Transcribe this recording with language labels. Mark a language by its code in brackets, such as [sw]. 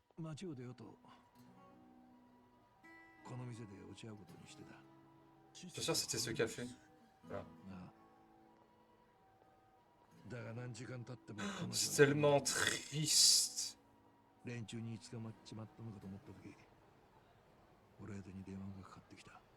[ja] 街を出ようとこの店で落ち合うことにしてた。 [fr] Je suis sûr que c'était ce café. Voilà. [ja] がだが何時間経っても彼女は [fr] C'est tellement triste. [ja] 連中に捕まっちまったのかと思った時、俺宛てに電話がかかってきた。